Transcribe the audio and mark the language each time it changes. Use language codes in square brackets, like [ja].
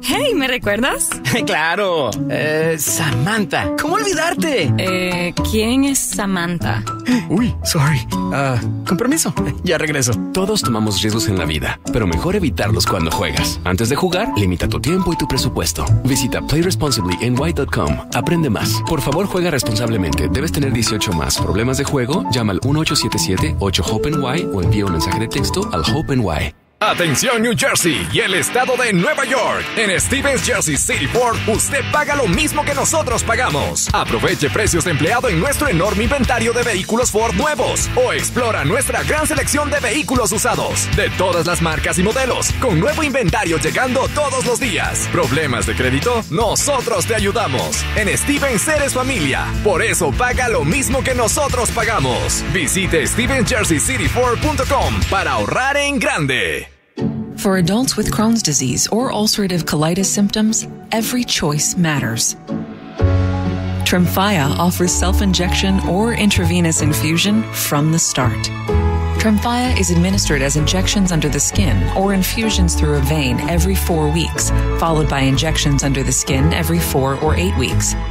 [es] Hey, ¿me recuerdas? Claro. Samantha. ¿Cómo olvidarte? ¿Quién es Samantha? Uy, sorry. Con permiso. Ya regreso. Todos tomamos riesgos en la vida, pero mejor evitarlos cuando juegas. Antes de jugar, limita tu tiempo y tu presupuesto. Visita playresponsiblyny.com. Aprende más. Por favor, juega responsablemente. Debes tener 18 más. Problemas de juego, llama al 1-877-8-HOPE-NY o envía un mensaje de texto al HOPE-NY. Atención New Jersey y el estado de Nueva York. En Stevens Jersey City Ford, usted paga lo mismo que nosotros pagamos. Aproveche precios de empleado en nuestro enorme inventario de vehículos Ford nuevos o explora nuestra gran selección de vehículos usados de todas las marcas y modelos, con nuevo inventario llegando todos los días. ¿Problemas de crédito? Nosotros te ayudamos. En Stevens eres familia, por eso paga lo mismo que nosotros pagamos. Visite StevensJerseyCityFord.com para ahorrar en grande. [en] For adults with Crohn's disease or ulcerative colitis symptoms, every choice matters. Tremfya offers self-injection or intravenous infusion from the start. Tremfya is administered as injections under the skin or infusions through a vein every 4 weeks, followed by injections under the skin every 4 or 8 weeks.